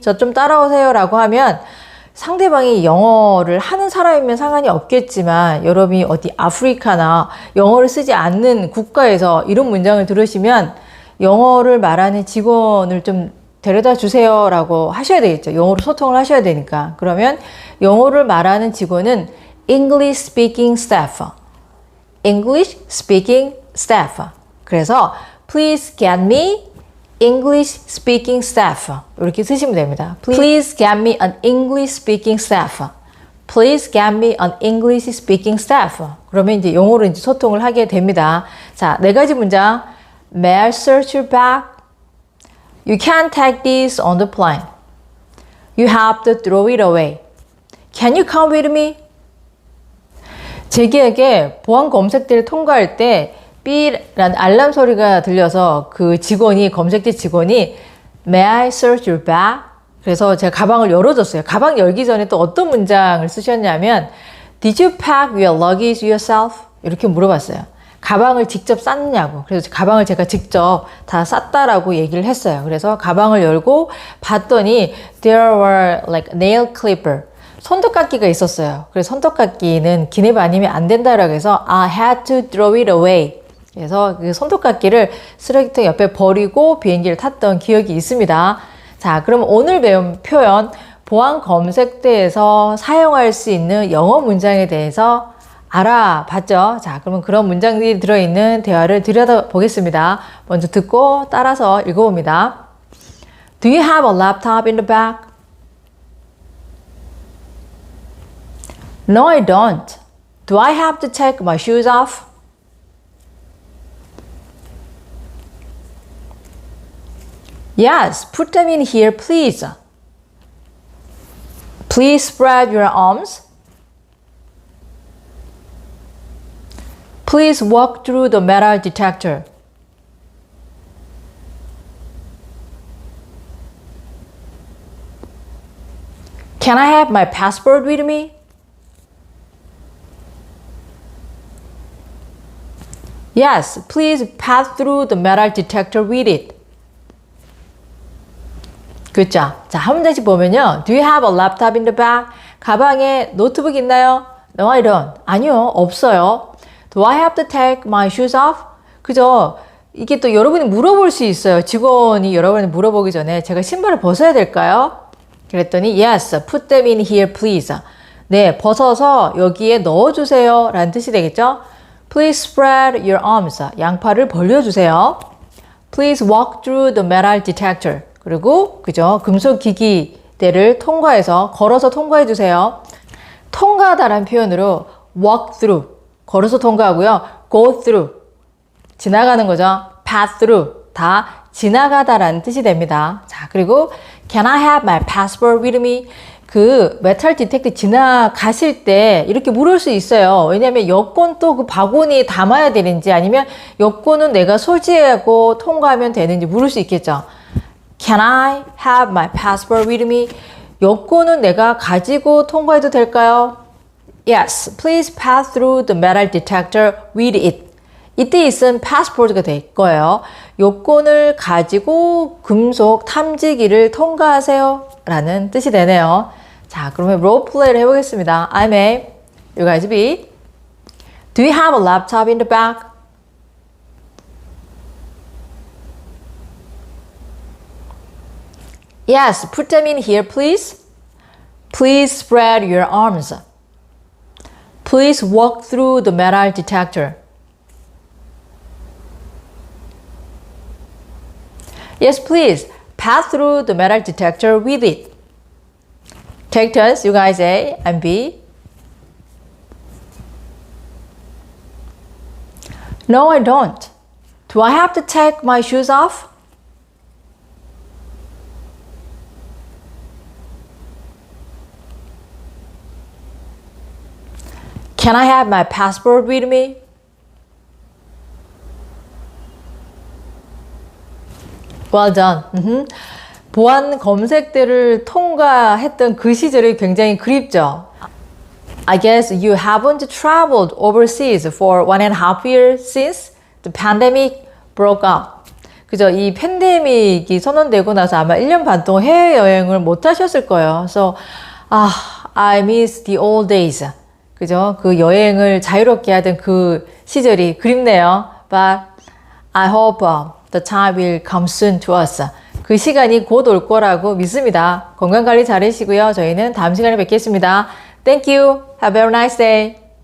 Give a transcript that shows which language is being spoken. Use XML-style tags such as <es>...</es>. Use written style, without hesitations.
<ko>저 좀 따라오세요 라고 하면 상대방이 영어를 하는 사람이면 상관이 없겠지만 여러분이 어디 아프리카나 영어를 쓰지 않는 국가에서 이런 문장을 들으시면 영어를 말하는 직원을 좀 데려다 주세요 라고 하셔야 되겠죠. 영어로 소통을 하셔야 되니까. 그러면 영어를 말하는 직원은</ko> <en>English speaking staff. English speaking staff.</en> <ko>그래서</ko> <en>please get me English speaking staff</en> <ko>이렇게 쓰시면 됩니다.</ko> <en>Please get me an English speaking staff. Please get me an English speaking staff.</en> <ko>그러면 이제 영어로 이제 소통을 하게 됩니다. 자, 네 가지 문장.</ko> <en>May I search your bag? You can't take this on the plane. You have to throw it away. Can you come with me?</en> <ko>제기에게 보안 검색대를 통과할 때 삐라는 알람 소리가 들려서 그 직원이, 검색대 직원이</ko> <en>May I search your bag?</en> <ko>그래서 제가 가방을 열어줬어요. 가방 열기 전에 또 어떤 문장을 쓰셨냐면</ko> <en>Did you pack your luggage yourself?</en> <ko>이렇게 물어봤어요. 가방을 직접 쌌냐고. 그래서 가방을 제가 직접 다 쌌다라고 얘기를 했어요. 그래서 가방을 열고 봤더니</ko> <en>There were like nail clipper.</en> <ko>손톱깎이가 있었어요. 그래서 손톱깎이는 기내 반입이 안 된다라고 해서</ko> <en>I had to throw it away.</en> <ko>그래서 그 손톱깎이를 쓰레기통 옆에 버리고 비행기를 탔던 기억이 있습니다. 자, 그럼 오늘 배운 표현 보안 검색대에서 사용할 수 있는 영어 문장에 대해서 알아봤죠? 자, 그러면 그런 문장들이 들어있는 대화를 들여다보겠습니다. 먼저 듣고 따라서 읽어봅니다.</ko> <en>Do you have a laptop in the bag? No, I don't. Do I have to take my shoes off? Yes, put them in here, please. Please spread your arms. Please walk through the metal detector. Can I have my passport with me? Yes, please pass through the metal detector with it.</en> <ko>그렇죠? 자, 한 문장씩 보면요.</ko> <en>Do you have a laptop in the bag?</en> <ko>가방에 노트북 있나요?</ko> <en>No, I don't.</en> <ko>아니요, 없어요.</ko> <en>Do I have to take my shoes off?</en> <ko>그죠? 이게 또 여러분이 물어볼 수 있어요. 직원이 여러분이 물어보기 전에 제가 신발을 벗어야 될까요? 그랬더니</ko> <en>Yes, put them in here, please.</en> <ko>네, 벗어서 여기에 넣어주세요. 라는 뜻이 되겠죠?</ko> <en>Please spread your arms.</en> <ko>양팔을 벌려주세요.</ko> <en>Please walk through the metal detector.</en> <ko>그리고 그죠? 금속 기기 때를 통과해서 걸어서 통과해 주세요. 통과하다라는 표현으로 walk through, 걸어서 통과하고요. go through, 지나가는 거죠. pass through, 다 지나가다라는 뜻이 됩니다. 자, 그리고</ko> <en>can I have my passport with me?</en> <ko>그 메탈 디텍트 지나가실 때 이렇게 물을 수 있어요. 왜냐하면 여권 또 그 바구니에 담아야 되는지 아니면 여권은 내가 소지하고 통과하면 되는지 물을 수 있겠죠.</ko> <en>Can I have my passport with me?</en> <ko>여권은 내가 가지고 통과해도 될까요?</ko> <en>Yes, please pass through the metal detector with it.</en> <ko>이때 있은 passport가 될 거예요. 여권을 가지고 금속 탐지기를 통과하세요 라는 뜻이 되네요. 자, 그러면 롤플레이를 해보겠습니다.</ko> <en>I'm A, you guys B. Do you have a laptop in the back? Yes, put them in here, please. Please spread your arms. Please walk through the metal detector. Yes, please. Pass through the metal detector with it. Take turns, you guys A and B. No, I don't. Do I have to take my shoes off? Can I have my passport with me? Well done.</en> <ko>보안 검색대를 통과했던 그 시절이 굉장히 그립죠.</ko> <en>I guess you haven't traveled overseas for 1.5 years since the pandemic broke out.</en> <ko>그죠? 이 팬데믹이 선언되고 나서 아마 1년 반 동안 해외여행을 못 하셨을 거예요.</ko> <en>So, I miss the old days.</en> <ko>그죠? 그 여행을 자유롭게 하던 그 시절이 그립네요.</ko> <en>But I hope the time will come soon to us.</en> <ko>그 시간이 곧 올 거라고 믿습니다. 건강관리 잘하시고요. 저희는 다음 시간에 뵙겠습니다.</ko> <en>Thank you. Have a very nice day.</en>